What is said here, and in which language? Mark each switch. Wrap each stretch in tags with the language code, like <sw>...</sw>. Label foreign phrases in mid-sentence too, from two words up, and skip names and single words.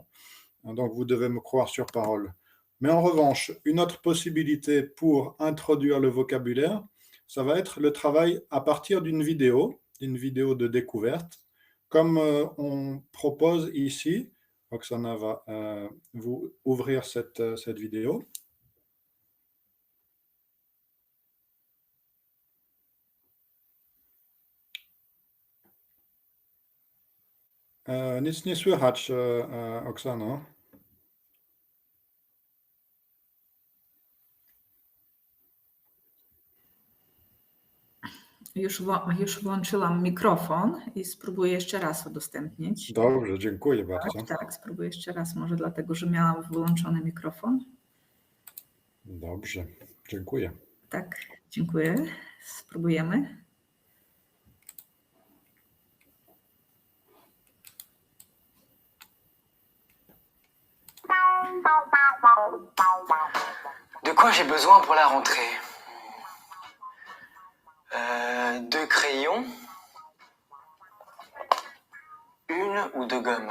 <fr>Donc, vous devez me croire sur parole. Mais en revanche, une autre possibilité pour introduire le vocabulaire, ça va être le travail à partir d'une vidéo de découverte, comme on propose ici. Oksana va vous ouvrir cette vidéo.</fr> <pl>Nic nie słychać, Oksano. Już włączyłam mikrofon i spróbuję jeszcze raz udostępnić. Dobrze, dziękuję bardzo. Tak, spróbuję jeszcze raz, może dlatego, że miałam wyłączony mikrofon. Dobrze, dziękuję. Tak, dziękuję. Spróbujemy.</pl> <fr>De quoi j'ai besoin pour la rentrée? Deux crayons, une ou deux gommes?</fr>